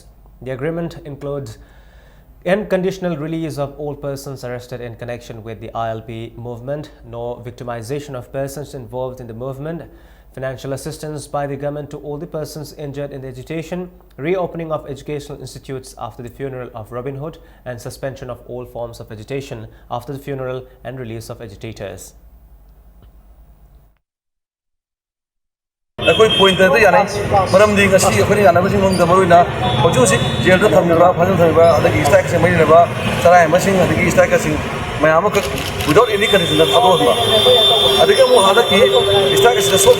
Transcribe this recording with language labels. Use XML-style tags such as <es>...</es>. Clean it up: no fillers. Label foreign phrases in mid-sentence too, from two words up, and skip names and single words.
<en>The agreement includes unconditional release of all persons arrested in connection with the ILP movement, no victimization of persons involved in the movement, financial assistance by the government to all the persons injured in the agitation, reopening of educational institutes after the funeral of Robin Hood, and suspension of all forms of agitation after the funeral and release of agitators.</en> <mni>ꯑꯩꯈꯣꯏ ꯄꯣꯏꯟꯇꯔꯗ ꯌꯥꯅꯩ ꯃꯔꯝꯗꯤ ꯉꯁꯤ ꯑꯩꯈꯣꯏꯅ ꯌꯥꯅꯕꯁꯤꯡ ꯃꯅꯨꯡꯗ ꯃꯔꯨꯑꯣꯏꯅ ꯍꯧꯖꯤꯛ ꯍꯧꯖꯤꯛ ꯖꯦꯜꯗ ꯊꯝꯂꯤꯕ ꯐꯥꯖꯤꯟ ꯊꯝꯂꯤꯕ ꯑꯗꯒꯤ ꯏꯁꯇ꯭ꯔꯥꯏꯛꯁꯤꯡ ꯃꯔꯤꯅꯕ ꯆꯔꯥꯏꯕꯁꯤꯡ ꯑꯗꯒꯤ ꯏꯁꯇ꯭ꯔꯥꯏꯀꯔꯁꯤꯡ ꯃꯌꯥꯝ ꯑꯃꯈꯛ</mni> <en>without any</en> <mni>ꯀꯟꯗꯤꯁꯟꯗ ꯊꯥꯗꯣꯛꯍꯟꯕ ꯑꯗꯒꯤ ꯑꯃꯨꯛ ꯍꯟꯗꯛꯀꯤ ꯏꯁꯇ꯭ꯔꯥꯏꯛ ꯑꯁꯤꯗ</mni>